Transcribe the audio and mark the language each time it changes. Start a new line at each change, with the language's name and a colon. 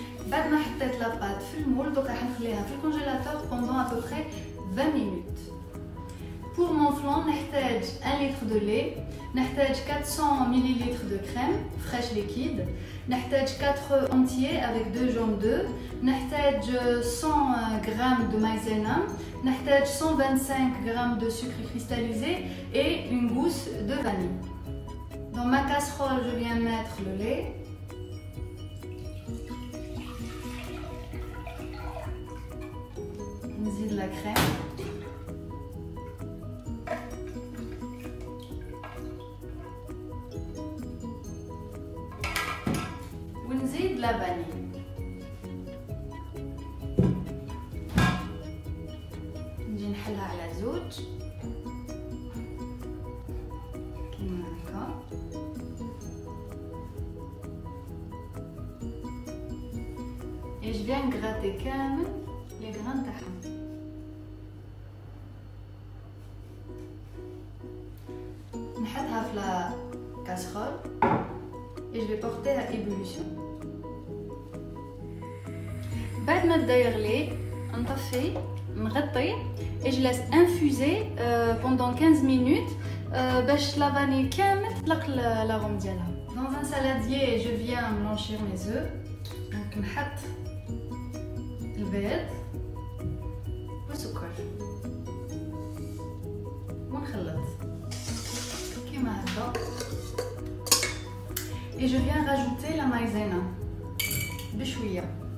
Arabic: بعد ما حطيت la pâte في المول دوك راح نخليها في الكونجيلاتور
French: pendant à peu près 20 minutes. Pour mon flan
Arabic: نحتاج
French: 1 litre de lait, نحتاج 400 ml de crème fraîche liquide, نحتاج 4 œufs entiers avec 2 jaunes d'œufs, نحتاج 100 g de maïzena, نحتاج 125 g de sucre cristallisé et une gousse de vanille. Dans ma casserole, je viens mettre le lait.
Arabic: نزيد
French: la crème.
Arabic: ونزيد
French: la vanille.
Arabic: نجي نحلها على زوج كيما هكا.
French: Et je viens gratter
Arabic: كامل
French: les grains
Arabic: تاعها. نحطها في
French: la casserole et je vais porter à ébullition.
Arabic: بعد ما بدا يغلي نطفي نغطي
French: et je laisse infuser pendant 15 minutes
Arabic: باش la vanille كامل تطلق l'arôme ديالها.
French: Dans un saladier, je viens blanchir mes œufs. Donc
Arabic: نحط البيض والسكر ونخلط كيما هكا.
French: Et je viens rajouter la maïzena
Arabic: بشويه.